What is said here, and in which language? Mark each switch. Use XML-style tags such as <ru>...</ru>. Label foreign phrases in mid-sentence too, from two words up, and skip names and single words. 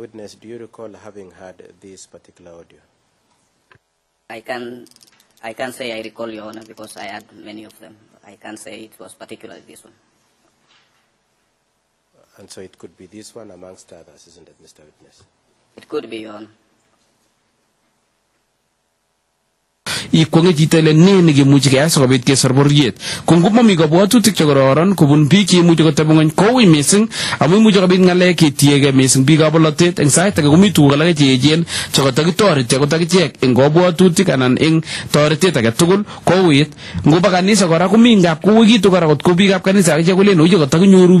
<en>Witness, do you recall having heard this particular audio? I can't say I recall, Your Honor, because I had many of them. I can't say it was particularly this one. And so it could be this one amongst others, isn't it, Mr. Witness? It could be, Your Honor.</en> <kln>Ikwonge chito ile ne nekimuchi keyai sikobit kesor bororiet ko ngomami kabwatutik chekororon kobun biik cheimuchi koteb ng'ony koui mising amu imuchi kobit ng'alek chetiegei mising biikab bolotet eng sait age komi tuguk alake cheechen chekotakitoreti akot akichek eng kabwatutik anan eng toretet age tugul kouit ngoba kanisa kora komi ngap kouikitu kora kot ko biikab kanisa akichek kolen oye kotakinyoru</kln>